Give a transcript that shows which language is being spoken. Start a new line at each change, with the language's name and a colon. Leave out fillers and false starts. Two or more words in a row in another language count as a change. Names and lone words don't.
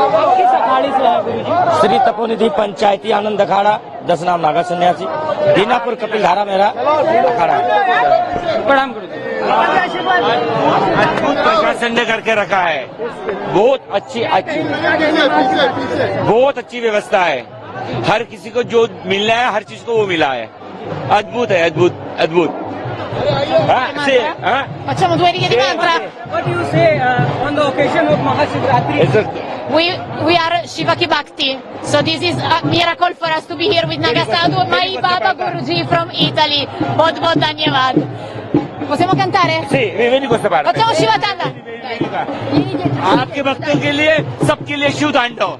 Hindi: श्री तपोनिधि पंचायती आनंद अखाड़ा 10 नाम नागा सन्यासी दीनापुर कपिल धारा मेरा अखाड़ा है। प्रणाम गुरु जी। अद्भुत प्रशासन ने करके रखा है। बहुत अच्छी व्यवस्था है। हर किसी को जो मिलना है हर चीज को वो मिला है। अद्भुत है, अद्भुत।
Italian: Facciamo 2 righe di mantra.
English: What do you say on the occasion of Mahashivratri? We are Shivaki Bhakti. So this is a miracle for us to be here with Nagasadhu, my Baba Guruji from Italy.
Hindi: बहुत बहुत धन्यवाद।
Italian: Possiamo cantare? Sì, vieni questa parte। Facciamo Shivatanda।
Hindi: आपके भक्तों के लिए, सबके लिए शिव तांडव।